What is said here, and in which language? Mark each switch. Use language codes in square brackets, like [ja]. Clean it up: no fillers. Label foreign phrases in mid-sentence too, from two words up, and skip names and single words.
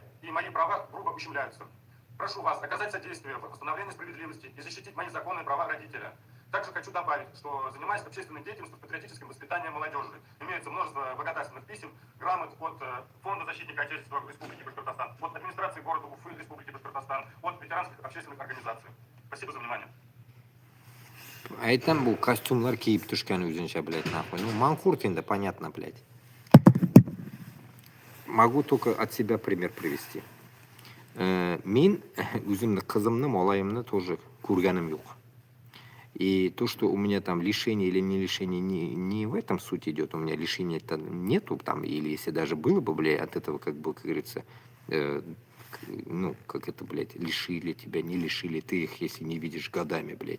[ru] И мои права грубо ущемляются. Прошу вас оказать содействие в восстановлении справедливости и защитить мои законные права родителя. Также хочу добавить, что занимаюсь общественной деятельностью в патриотическом воспитании молодежи. Имеется множество благодарственных писем, грамот от Фонда защитника Отечества Республики Башкортостан, от администрации города Уфы Республики Башкортостан, от ветеранских общественных организаций. Спасибо за внимание. [uz] Aytam bu kostyumlar kiyib tushgan o'zincha, [ru] блядь, нахуй. Ну, манкурт енді, понятно, блядь. Могу только от себя пример привести. [kk] Мен өзімді қызымны, малайымны тоже көргенім жоқ. [ru] И то, что у меня там лишение или не лишение, не в этом суть идет. У меня лишения-то нету там, или если даже было бы, блядь, от этого, как бы, как говорится, ну, как это, блядь, лишили тебя, не лишили, ты их, если не видишь годами, блядь.